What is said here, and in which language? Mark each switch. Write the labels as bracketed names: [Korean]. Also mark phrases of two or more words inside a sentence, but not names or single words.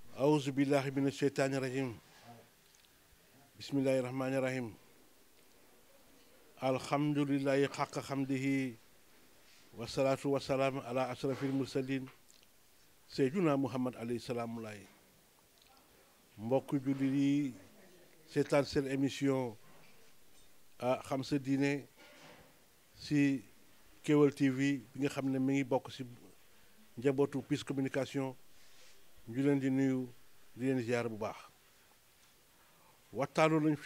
[Arabic] أعوذ بالله من الشيطان الرجيم بسم الله الرحمن الرحيم الحمد لله حق حمده والصلاة والسلام على أشرف المرسلين سيدنا محمد عليه السلام الله [Wolof] mbokk jullit yi seetaan seen émission xam sa diine si Kewel TV bi nga xam ne mi ngi bokk si njabootu Peace Communication ñu leen di nuyu di leen ziar bu baax waxtaanoon nañ fi